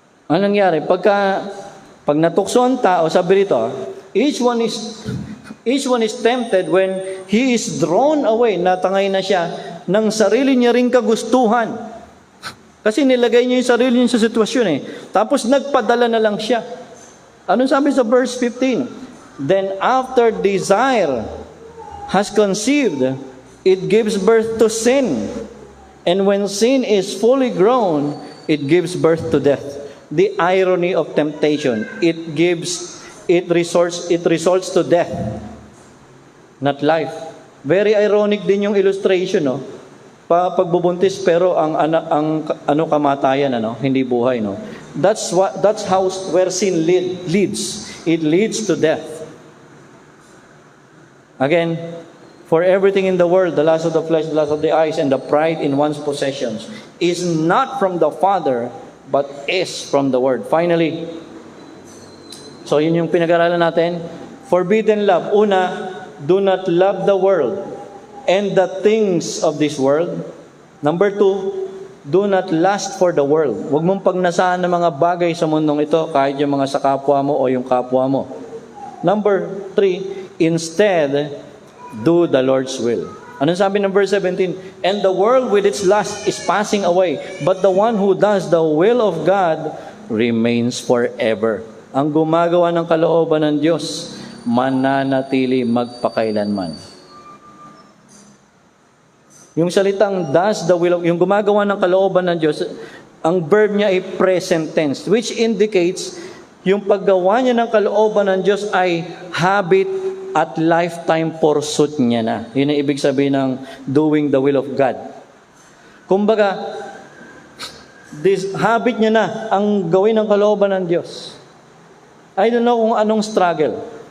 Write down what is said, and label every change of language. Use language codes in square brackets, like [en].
[tl] Ano nangyari? Pag natukso ang tao, sabi rito, [en] each one is tempted when he is drawn away, [tl] natangay na siya, ng sarili niya ring kagustuhan. Kasi nilagay niya yung sarili niya sa sitwasyon eh. Tapos nagpadala na lang siya. Anong sabi sa verse 15? [en] Then after desire has conceived, it gives birth to sin. And when sin is fully grown, it gives birth to death. The irony of temptation, it results to death, not life. [tl] Very ironic din yung illustration, no? Pagbubuntis pero ang kamatayan, hindi buhay, no? [en] That's where sin leads. It leads to death. Again, for everything in the world, the lust of the flesh, the lust of the eyes, and the pride in one's possessions is not from the Father, but is from the Word. [tl] Finally, so yun yung pinag-aralan natin. Forbidden love. Una, [en] do not love the world and the things of this world. Number 2, Do not lust for the world. [tl] Huwag mong pagnasaan ng mga bagay sa mundong ito, kahit yung mga sa kapwa mo o yung kapwa mo. [en] Number 3, instead, do the Lord's will. [tl] Anong sabi ng verse 17? [en] And the world with its lust is passing away, but the one who does the will of God remains forever. [tl] Ang gumagawa ng kalooban ng Diyos, mananatili magpakailanman. Yung salitang [en] does the will of, [tl] yung gumagawa ng kalooban ng Diyos, ang verb niya ay present tense, [en] which indicates [tl] yung paggawa niya ng kalooban ng Diyos ay habit at lifetime pursuit niya na. Yun ang ibig sabihin ng [en] doing the will of God. [tl] Kumbaga, [en] this habit [tl] niya na ang gawin ng kalooban ng Diyos. [en] I don't know [tl] kung anong [en] struggle.